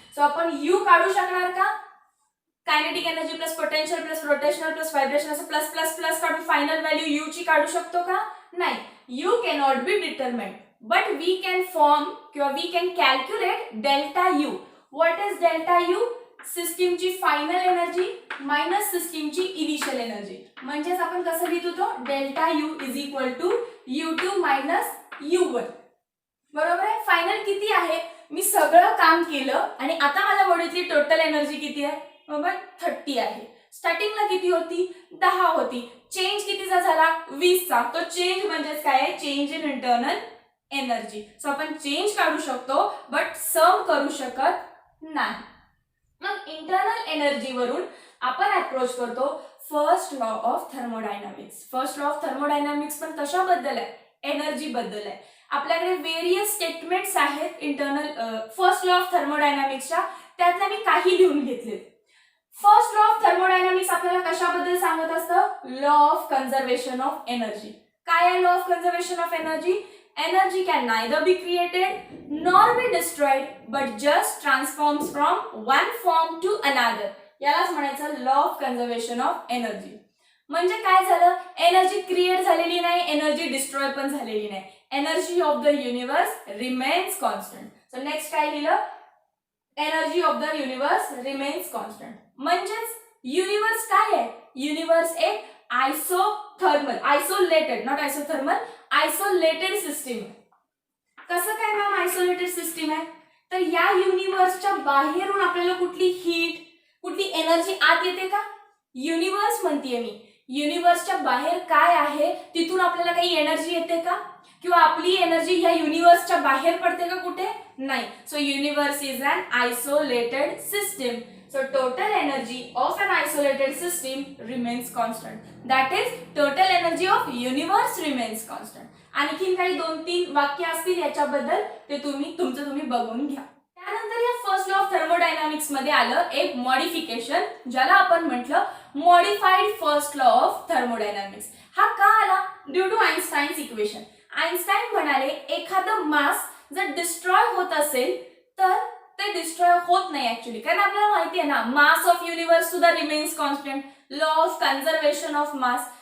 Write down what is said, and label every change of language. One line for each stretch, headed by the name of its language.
Marathi: So आपण you काढू शकणार का? Kinetic energy plus potential plus rotational plus vibration असं प्लस प्लस प्लस काढून फायनल व्हॅल्यू यू ची काढू शकतो का? नाही.
English: You cannot be determined, but we can form किंवा we can calculate delta U. What is delta U?
Marathi: सिस्टीमची final energy minus सिस्टीमची इनिशियल एनर्जी. म्हणजेच आपण कसं लिहितो तो?
English: Delta U is equal to U2 minus U1.
Marathi: बरोबर आहे? फायनल किती आहे? मी सगळं काम केलं आणि आता माझ्या बॉडीतली टोटल एनर्जी किती आहे? बरोबर, 30 आहे. स्टार्टिंगला किती होती? 10 होती. चेंज कितीचा झाला? 20 चा. तो चेंज म्हणजेच काय आहे?
English: Change in internal energy.
Marathi: So आपण चेंज काढू शकतो बट सम करू शकत नाही. मग इंटरनल एनर्जी वरून आपण अप्रोच करतो first law of thermodynamics. First law of thermodynamics पण कशाबद्दल आहे? एनर्जी बद्दल आहे. आपल्याकडे वेरियस स्टेटमेंट्स आहेत इंटरनल फर्स्ट लॉ ऑफ थर्मोडायनामिक्सच्या, त्यातल्या मी काही लिहून घेतले. फर्स्ट लॉ ऑफ थर्मोडायनामिक्स आपल्याला कशाबद्दल सांगत असतं? Law of conservation of energy. काय आहे law of conservation of energy?
English: Energy can neither be created nor be destroyed but just transforms from one form to another.
Marathi: यालाच म्हणायचं law of conservation of energy. म्हणजे काय झालं? Energy create झालेली नाही, energy destroy पण झालेली नाही.
English: Energy of the universe remains constant.
Marathi: So next काय लिहिलं?
English: Energy of the universe remains constant.
Marathi: म्हणजेच युनिवर्स काय आहे? युनिवर्स एक आयसोलेटेड सिस्टीम आहे. कसं काय मॅम आयसोलेटेड सिस्टीम आहे? तर या युनिवर्सच्या बाहेरून आपल्याला कुठली हीट, कुठली एनर्जी आत येते का? युनिवर्स म्हणतीये मी. युनिवर्सच्या बाहेर काय आहे तिथून आपल्याला काही एनर्जी येते का? किंवा आपली एनर्जी या युनिवर्सच्या बाहेर पडते का कुठे?
English: नाही. So universe is an isolated system. So total energy of an isolated system remains constant. That is total energy of universe remains constant.
Marathi: आणखीन काही 2-3 वाक्य असतील याच्याबद्दल ते तुम्ही बघून घ्या. त्यानंतर या फर्स्ट लॉ ऑफ थर्मोडायनामिक्स मध्ये आलं एक मॉडिफिकेशन, ज्याला आपण म्हटलं modified first law of thermodynamics. हा का आला? Due to आइन्स्टाईन्स equation. आइन्स्टाईन म्हणाले एखादं मास जर डिस्ट्रॉय होत असेल तर ते डिस्ट्रॉय होत नाही ऍक्च्युअली, कारण आपल्याला माहिती आहे ना मास ऑफ युनिवर्स सुद्धा remains constant, law of conservation of mass.